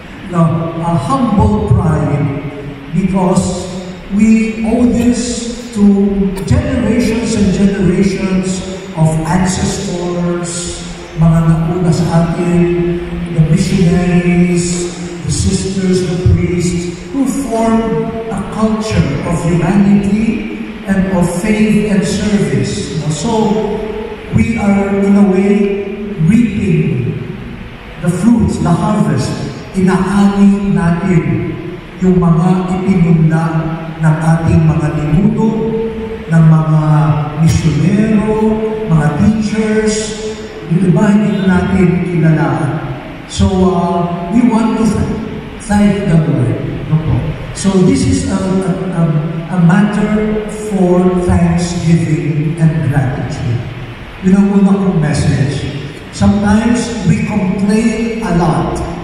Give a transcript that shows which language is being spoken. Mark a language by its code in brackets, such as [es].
[en] No, a humble pride, because we owe this to generations and generations of ancestors, [tl] mga nauna sa atin, [en] the missionaries, the sisters, the priests, who formed a culture of humanity and of faith and service. So, we are, in a way, reaping the fruits, the harvest. [tl] Inaani natin yung mga ipinunda ng ating mga ninuno, ng mga misyonero, mga teachers, yung iba hindi natin kilala. [en] So, we want to thank the Lord. So, this is a matter for thanksgiving and gratitude. [tl] Yun ang una kong [en] message. Sometimes we complain a lot.